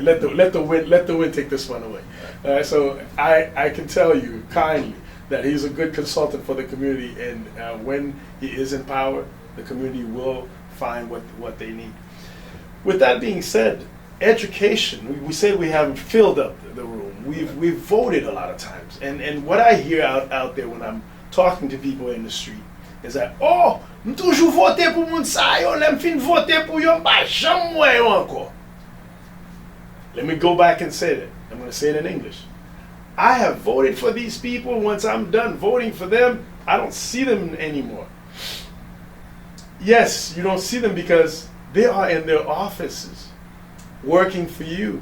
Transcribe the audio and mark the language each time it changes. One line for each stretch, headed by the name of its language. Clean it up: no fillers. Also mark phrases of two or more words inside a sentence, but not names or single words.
English: Let the wind take this one away. So I can tell you kindly that he's a good consultant for the community, and when he is in power, the community will find what they need. With that being said, education. We say we haven't filled up the room. We've voted a lot of times, and what I hear out there when I'm talking to people in the street is that,
Haitian Creole: oh, m toujou vote pou moun sa yo, lem fin vote pou yon ba jam mwen yo anko.
English: Let me go back and say that. I'm going to say it in English. I have voted for these people. Once I'm done voting for them, I don't see them anymore. Yes, you don't see them because they are in their offices working for you.